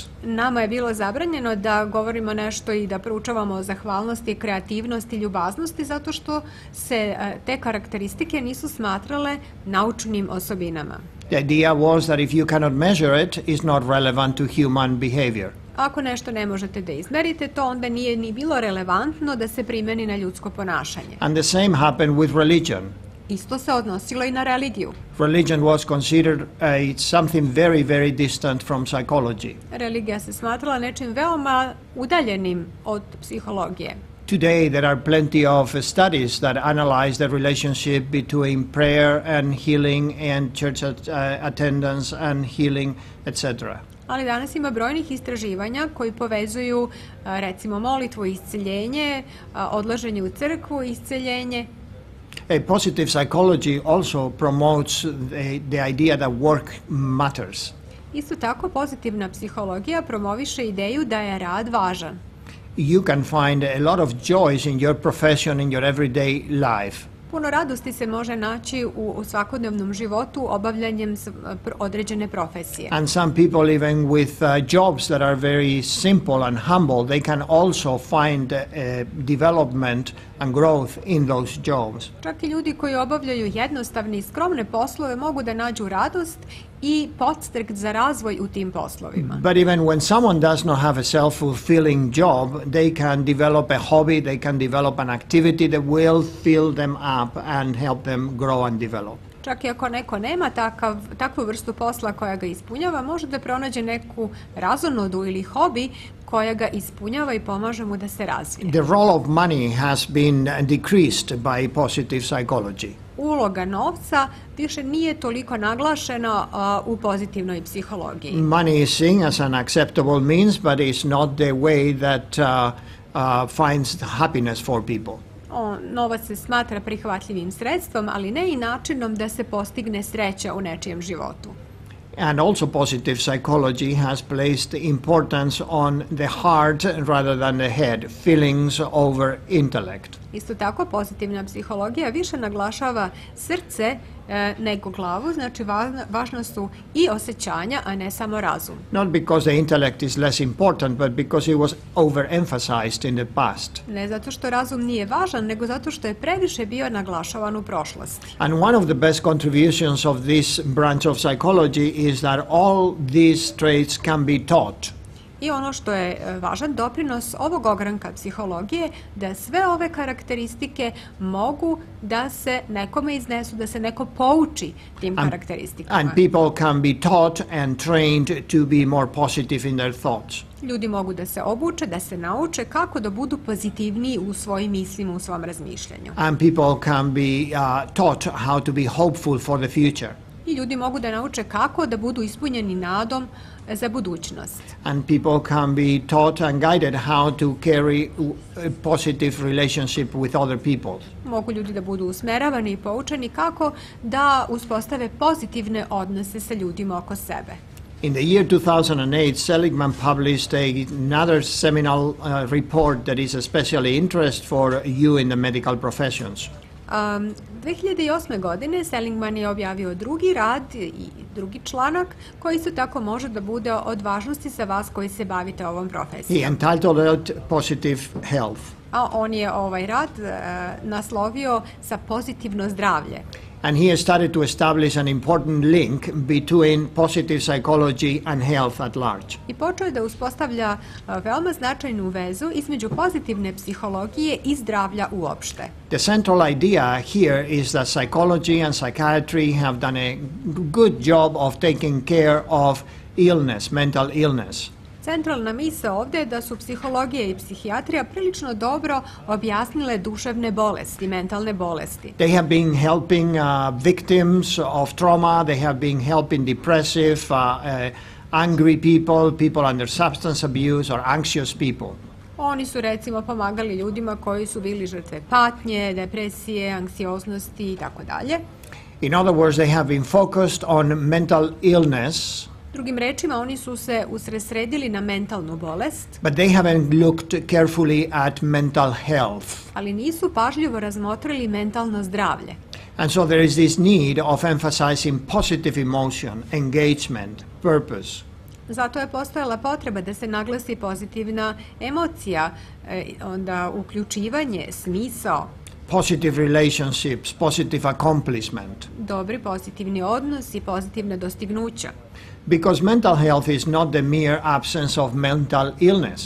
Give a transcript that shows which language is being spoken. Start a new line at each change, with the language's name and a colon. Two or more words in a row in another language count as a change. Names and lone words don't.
Serbian: Nama je bilo zabranjeno da govorimo nešto i da proučavamo zahvalnosti, kreativnosti, ljubaznosti zato što se te karakteristike nisu smatrale naučnim osobinama.
English: The idea was that if you cannot measure it, it's not relevant to human behavior.
Serbian: Ako nešto ne možete da izmerite, to onda nije ni bilo relevantno da se primeni na ljudsko ponašanje.
English: And the same happened with religion.
Serbian: Isto se odnosilo i na religiju.
English: Religion was considered something very, very distant from psychology.
Serbian: Religija se smatrala nečim veoma udaljenim od psihologije.
English: Today there are plenty of studies that analyze the relationship between prayer and healing and church attendance and healing, etc.
Serbian: Ali danas ima brojnih istraživanja koji povezuju recimo molitvu i isceljenje, odlaženje u crkvu i isceljenje.
English: Positive psychology also promotes the idea that work matters.
Serbian: Isto tako, pozitivna psihologija promoviše ideju da je rad važan.
English: You can find a lot of joys in your profession, in your everyday life.
Serbian: Puno radosti se može naći u svakodnevnom životu obavljanjem određene profesije.
English: And some people, even with jobs that are very simple and humble, they can also find development and growth in those jobs.
Serbian: Čak i ljudi koji obavljaju jednostavne i skromne poslove mogu da nađu radost i podstrek za razvoj u tim poslovima.
English: But even when someone does not have a self-fulfilling job, they can develop a hobby, they can develop an activity that will fill them up and help them grow and develop.
Serbian: Čak i ako neko nema takvu vrstu posla koja ga ispunjava, može da pronađe neku razonodu ili hobi koja ga ispunjava i pomaže mu da se razvije.
English: The role of money has been decreased by positive psychology.
Serbian: Uloga novca više nije toliko naglašena u pozitivnoj psihologiji.
English: Money is seen as an acceptable means, but it's not the way that finds happiness for people.
Serbian: Novac se smatra prihvatljivim sredstvom, ali ne i načinom da se postigne sreća u nečijem životu.
English: And also positive psychology has placed importance on the heart rather than the head, feelings over intellect.
Serbian: Isto tako, pozitivna psihologija više naglašava srce nego glavu, znači važno su i osjećanja, a ne samo razum.
English: Not because the intellect is less important, but because it was overemphasized in the past.
Serbian: Ne zato što razum nije važan, nego zato što je previše bio naglašavan u prošlosti.
English: And one of the best contributions of this branch of psychology is that all these traits can be taught.
Serbian: I ono što je važan doprinos ovog ogranka psihologije, da sve ove karakteristike mogu da se nekome iznesu, da se neko pouči tim karakteristikama.
English: And people can be taught and trained to be more positive in their thoughts.
Serbian: Ljudi mogu da se obuče, da se nauče kako da budu pozitivniji u svojim mislima, u svom razmišljanju.
English: And people can be taught how to be hopeful for the future.
Serbian: I ljudi mogu da nauče kako da budu ispunjeni nadom za budućnost.
English: And people can be taught and guided how to carry a positive relationship with other people.
Serbian: Mogu ljudi da budu usmeravani i poučeni kako da uspostave pozitivne odnose sa ljudima oko sebe.
English: In the year 2008, Seligman published another seminal report that is especially interest for you in the medical professions.
Serbian: 2008. godine Seligman je objavio drugi rad i drugi članak koji isto tako može da bude od važnosti za vas koji se bavite ovom profesijom.
English: He entitled it Positive Health.
Serbian: A on je ovaj rad naslovio sa pozitivno zdravlje.
English: And he has started to establish an important link between positive psychology and health at large.
Serbian: I počeo je da uspostavlja veoma značajnu vezu između pozitivne psihologije i zdravlja uopšte.
English: The central idea here is that psychology and psychiatry have done a good job of taking care of illness, mental illness.
Serbian: Centralna misao ovdje je da su psihologija i psihijatrija prilično dobro objasnile duševne bolesti, mentalne bolesti.
English: They have been helping victims of trauma, they have been helping depressive, angry people, people under substance abuse or anxious people.
Serbian: Oni su recimo pomagali ljudima koji su bili žrtve patnje, depresije, anksioznosti i tako dalje.
English: In other words, they have been focused on mental illness.
Serbian: Drugim rečima, oni su se usredsredili na mentalnu bolest,
English: but they haven't looked carefully at mental health.
Serbian: Ali nisu pažljivo razmotrili mentalno zdravlje.
English: And so there is this need of emphasizing positive emotion, engagement, purpose.
Serbian: Zato je postojala potreba da se naglasi pozitivna emocija, onda uključivanje, smisao.
English: Positive relationships, positive accomplishment.
Serbian: Dobri pozitivni odnos i pozitivna dostignuća.
English: Because mental health is not the mere absence of mental illness.